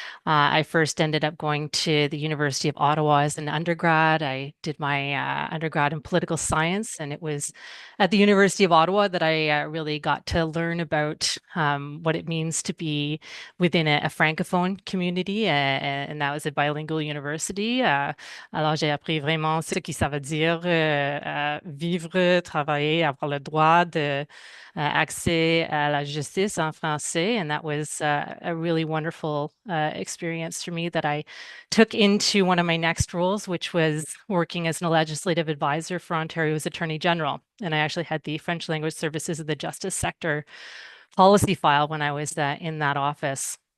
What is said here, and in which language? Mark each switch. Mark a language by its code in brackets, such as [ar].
[en] I first ended up going to the University of Ottawa as an undergrad. I did my undergrad in political science, and it was at the University of Ottawa that I really got to learn about what it means to be within a francophone community, and that was a bilingual university. [fr] Alors, j'ai appris vraiment ce que ça veut dire vivre, travailler, avoir le droit de accès à la justice en français. [en] And that was a really wonderful experience for me that I took into one of my next roles, which was working as a legislative advisor for Ontario's Attorney General. And I actually had the French language services of the justice sector policy file when I was in that office.